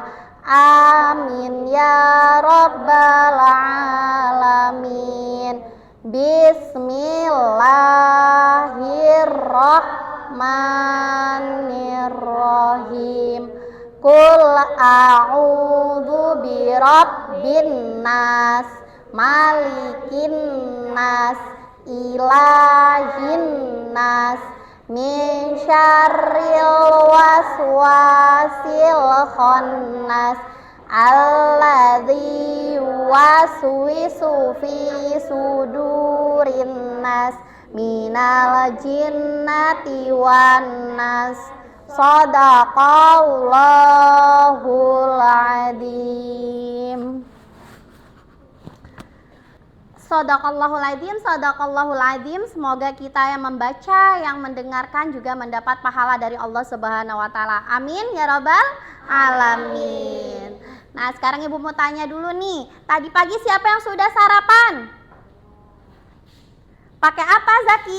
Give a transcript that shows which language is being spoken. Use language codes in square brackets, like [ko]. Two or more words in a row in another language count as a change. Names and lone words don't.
[ar] آمين يا رب العالمين. Bismillahirrahmanirrahim. قل أعوذ برب الناس، ملك الناس، إله الناس، من شر الوسواس الخناس، الذي يوسوس في صدور الناس، من الجنة والناس. صدق الله العظيم. صدق الله العظيم، صدق الله العظيم. [id] Semoga kita yang membaca, yang mendengarkan juga mendapat pahala dari Allah [ar] سبحانه وتعالى. آمين يا رب العالمين. [id] Nah, sekarang Ibu mau tanya dulu nih. Tadi pagi siapa yang sudah sarapan? Pakai apa, Zaki?